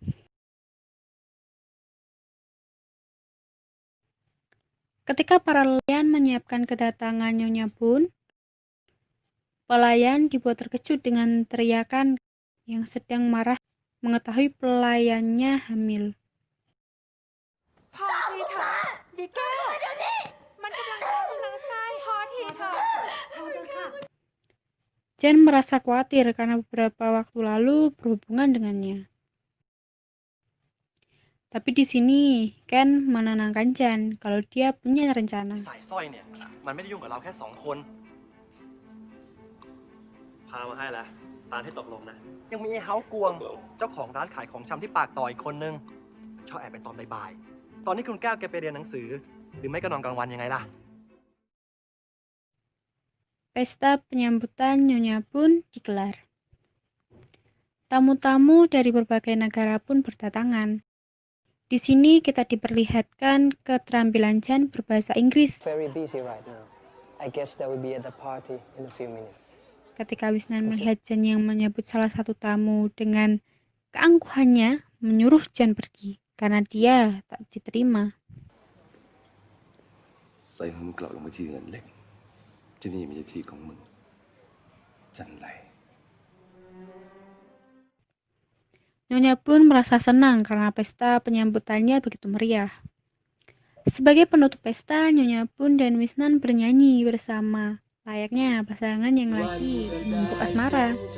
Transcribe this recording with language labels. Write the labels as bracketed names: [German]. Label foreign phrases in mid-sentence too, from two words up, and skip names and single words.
[Indonesian] Ketika para pelayan menyiapkan kedatangan Nyonya Bun, pelayan dibuat terkejut dengan teriakan yang sedang marah mengetahui pelayannya hamil. [Thai] พอทีเถอะดิแก้วมันกำลังท้องกำลังไส้พอทีเถอะ [Indonesian] Jan merasa khawatir karena beberapa waktu lalu berhubungan dengannya. Tapi di sini Ken menenangkan Jan kalau dia punya rencana. [Thai] สายสร้อยเนี่ย มันไม่ได้ยุ่งกับเราแค่2 คน พามาให้แล้วตามที่ตกลงนะ ยังมีไอ้เฮากวง เจ้าของร้านขายของชำที่ปากต่ออีกคนนึง ชอบแอบไปตอนบ่ายๆ ตอนนี้คุณแก้วแกไปเรียนหนังสือ หรือไม่ก็นอนกลางวันยังไงล่ะ [Indonesian] Pesta penyambutan Nyonya Bun digelar. Tamu-tamu dari berbagai negara pun berdatangan. Di sini kita diperlihatkan keterampilan Jan berbahasa Inggris. [English] Very busy right now. I guess that will be at the party in a few minutes. [Indonesian] Ketika Wisnan melihat Jan yang menyambut salah satu tamu dengan keangkuhannya, menyuruh Jan pergi karena dia tak diterima. [Thai] ใส่หัวมึงกลับลงไปที่เงินเล็กที่นี่ไม่ใช่ที่ของมึงจันไร [Indonesian] Nyonya pun merasa senang karena pesta penyambutannya begitu meriah. Sebagai penutup pesta, Nyonya Bun dan Wisnan bernyanyi bersama, layaknya pasangan yang lagi menumpuk asmara.